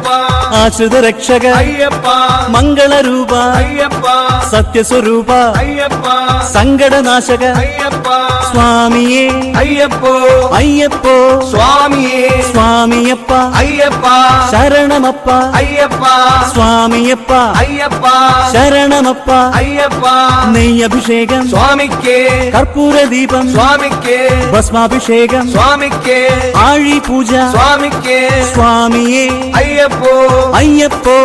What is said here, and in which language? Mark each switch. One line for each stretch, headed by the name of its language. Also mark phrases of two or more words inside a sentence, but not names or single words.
Kannada: ಆಶ್ರಿತ ರಕ್ಷಕ ಅಯ್ಯಪ್ಪ ಮಂಗಳ ರೂಪ ಅಯ್ಯಪ್ಪ ಸತ್ಯ ಸ್ವರೂಪ ಅಯ್ಯಪ್ಪ ಸಂಗಡ ನಾಶಕ ಅಯ್ಯಪ್ಪ ಸ್ವಾಮಿಯೇ ಅಯ್ಯಪ್ಪೋ ಅಯ್ಯಪ್ಪೋ ಸ್ವಾಮಿಯೇ ಸ್ವಾಮಿಯಪ್ಪ ಅಯ್ಯಪ್ಪ ಶರಣಮಪ್ಪ ಅಯ್ಯಪ್ಪ
Malayalam: സ്വാമിയപ്പ അയ്യപ്പ ശരണമപ്പ അയ്യപ്പ നെയ്യഭിഷേകം സ്വാമിക്ക് കർപ്പൂരദീപം സ്വാമിക്ക് ഭസ്മാഭിഷേകം സ്വാമിക്ക് ആഴി പൂജ സ്വാമിക്ക് സ്വാമിയേ അയ്യപ്പോ അയ്യപ്പോ